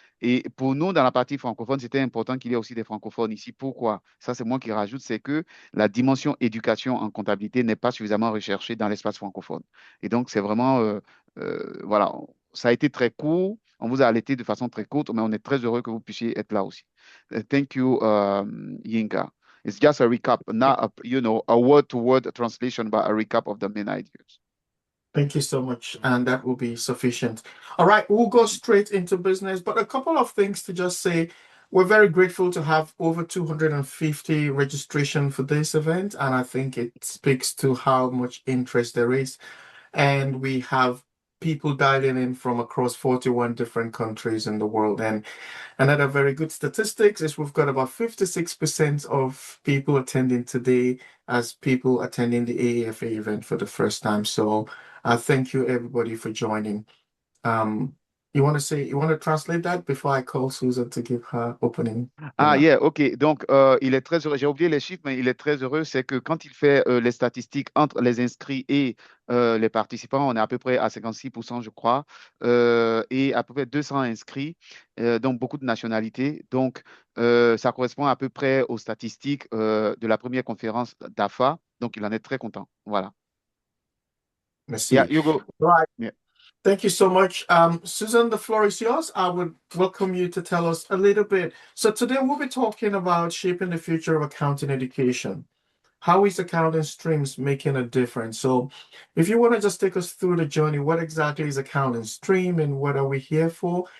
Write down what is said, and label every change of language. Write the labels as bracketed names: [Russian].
[French] Et pour nous, dans la partie francophone, c'était important qu'il y ait aussi des francophones ici. Pourquoi? Ça, c'est moi qui rajoute, c'est que la dimension éducation en comptabilité n'est pas suffisamment recherchée dans l'espace francophone. Et donc, c'est vraiment, voilà, ça a été très court. On vous a allaité de façon très courte, mais on est très heureux que vous puissiez être là aussi. [English] Thank you, Yinka. It's just a recap, not a word-to-word translation, but a recap of the main ideas. Thank you so much, and that will be sufficient. All right, we'll go straight into business, but a couple of things to just say. We're very grateful to have over 250 registration for this event, and I think it speaks to how much interest there is. And we have people dialing in from across 41 different countries in the world. And another very good statistics is we've got about 56% of people attending today as people attending the AAFA event for the first time. So thank you everybody for joining. You want to translate that before I call Susan to give her opening Ah, remarks? yeah, OK. [French] Donc, il est très heureux. J'ai oublié les chiffres, mais il est très heureux. C'est que quand il fait les statistiques entre les inscrits et les participants, on est à peu près à 56%, je crois, et à peu près 200 inscrits, donc beaucoup de nationalités. Donc, ça correspond à peu près aux statistiques de la première conférence d'AFA. Donc, il en est très content. Voilà. Merci. [English] Yeah, you go. Right. Yeah. Thank you so much. Susan, the floor is yours. I would welcome you to tell us a little bit. So today we'll be talking about shaping the future of accounting education. How is accounting streams making a difference? So if you want to just take us through the journey, what exactly is accounting stream and what are we here for?